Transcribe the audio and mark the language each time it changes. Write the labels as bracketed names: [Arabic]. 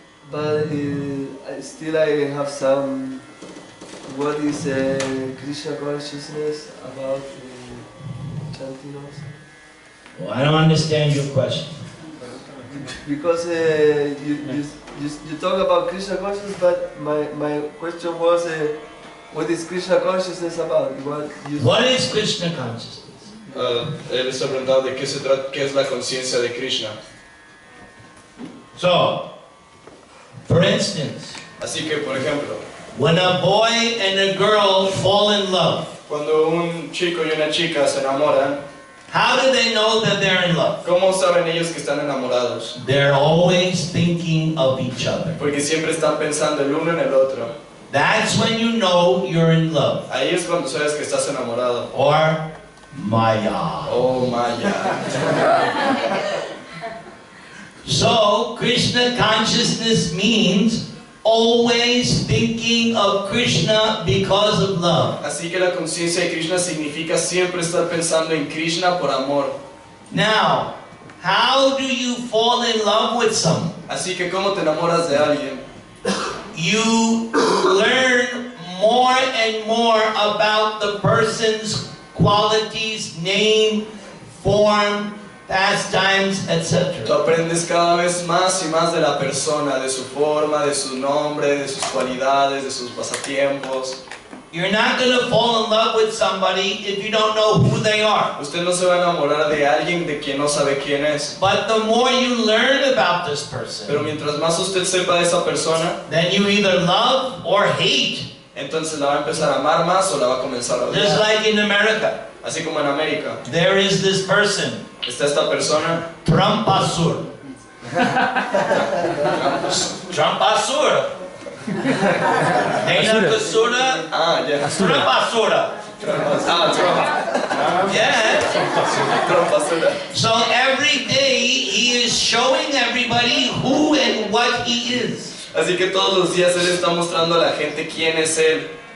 [English] But still, I have some. What is Krishna consciousness about chanting also? Well, I don't understand your question. Because you talk about Krishna consciousness, but my question was, what is Krishna consciousness about? What is Krishna consciousness? [Spanish] Él está preguntando de qué se trata, qué es la conciencia de Krishna. [English] So, for instance, [Spanish] Así que, por ejemplo, [English] when a boy and a girl fall in love, [Spanish] cuando un chico y una chica se enamoran, [English] how do they know that they're in love? [Spanish] ¿cómo saben ellos que están enamorados? [English] They're always thinking of each other. [Spanish] Porque siempre están pensando el uno en el otro. [English] That's when you know you're in love. [Spanish] Ahí es cuando sabes que estás enamorado. [English] Or Maya. [Spanish] Oh, Maya. [English] So, Krishna consciousness means always thinking of Krishna because of love. [Spanish] Así que la conciencia de Krishna significa siempre estar pensando en Krishna por amor. [English] Now, how do you fall in love with someone? [Spanish] Así que ¿cómo te enamoras de alguien? [English] You learn more and more about the person's qualities, name, form, pastimes, [Spanish] Tú [English] etc. [Spanish] aprendes cada vez más y más de la persona, de su forma, de su nombre, de sus cualidades, de sus pasatiempos. [English] You're not going to fall in love with somebody if you don't know who they are. [Spanish] Usted no se va a enamorar de alguien de quien no sabe quién es. [English] But the more you learn about this person, [Spanish] Pero mientras más usted sepa de esa persona, [English] then you either love or hate. [Spanish] entonces la va a empezar a amar más o la va a comenzar a [English] Just [Spanish] odiar. [English] like in America, [Spanish] Así como en América, [English] there is this person, [Spanish] está esta persona, [English] Trumpasur. [Spanish] Trumpasur. Kasura, ya, [English] Trumpasura. [Spanish] Trump. [English] Yeah. [Spanish] Trump. [English] So every day he is showing everybody who and what he is. [Spanish] Así que todos los días él está mostrando a la gente quién es él.